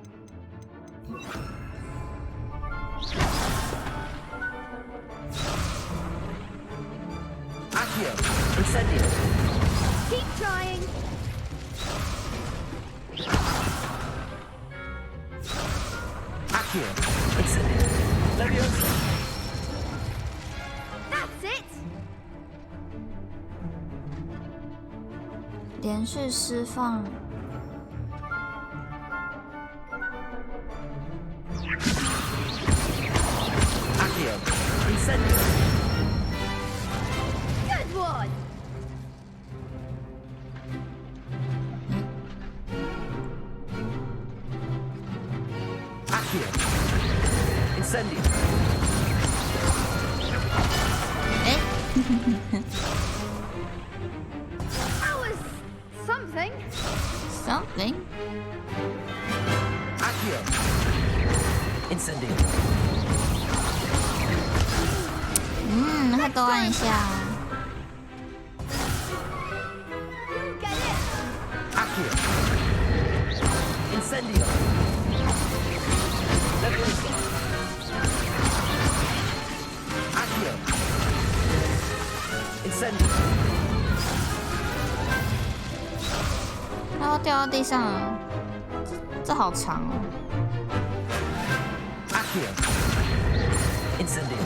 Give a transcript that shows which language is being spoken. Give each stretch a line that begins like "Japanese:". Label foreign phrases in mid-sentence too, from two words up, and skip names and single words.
English: Accio. Incendio. Keep trying. Accio. Incendio. Leviosa. That's it.
Chinese: 连续释放。
English: Accio. Incendio. Good one. Accio. Incendio.
Chinese: 哎，
English: That was something. something. Accio. Incendio.
Chinese: 再多按一下。
English: Get it. Accio. Incendio. Leviosa. Accio. Incendio.
Chinese: 它要掉到地上了，这好长哦。
English: Accio. Incendio.